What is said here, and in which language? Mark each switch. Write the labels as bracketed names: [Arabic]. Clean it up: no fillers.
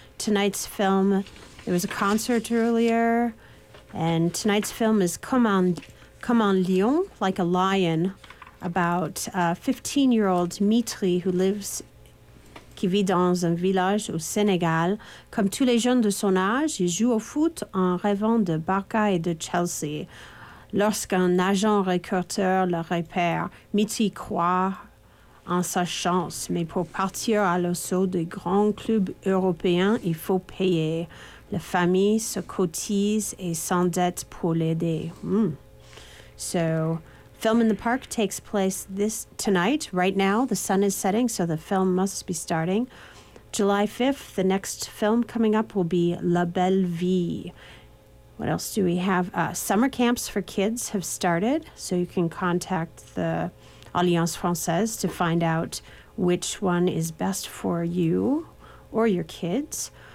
[English] Tonight's film, there was a concert earlier, and tonight's film is Comme un Lion, like a lion, about a 15-year-old Mitri [French] qui vit dans un village au Sénégal. Comme tous les jeunes de son âge, il joue au foot en rêvant de Barca et de Chelsea. Lorsqu'un agent recruteur le repère, Mitri croit en sa chance, mais pour partir à l'assaut des grands clubs européens, il faut payer. La famille se cotise et s'endette pour l'aider. [English] So, Film in the Park takes place tonight, right now. The sun is setting, so the film must be starting. July 5th, the next film coming up will be La Belle Vie. What else do we have? Summer camps for kids have started, so you can contact the Alliance Française to find out which one is best for you or your kids.